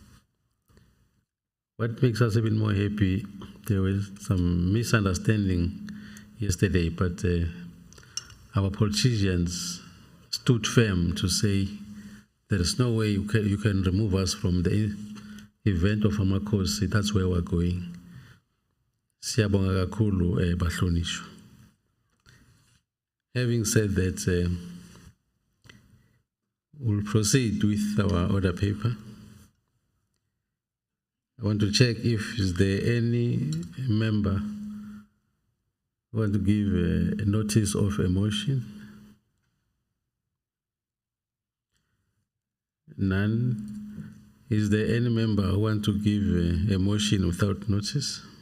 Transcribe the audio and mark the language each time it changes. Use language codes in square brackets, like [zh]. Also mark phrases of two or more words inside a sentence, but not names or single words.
[en] What makes us even more happy, there was some misunderstanding yesterday, but our politicians stood firm to say there is no way you can remove us from the event of Amakosi. That's where we're going. [zu] Siyabonga kakhulu bahlonishwa. [en] Having said that, we'll proceed with our order paper. I want to check if is there any member who want to give a notice of a motion. None. Is there any member who want to give a motion without notice?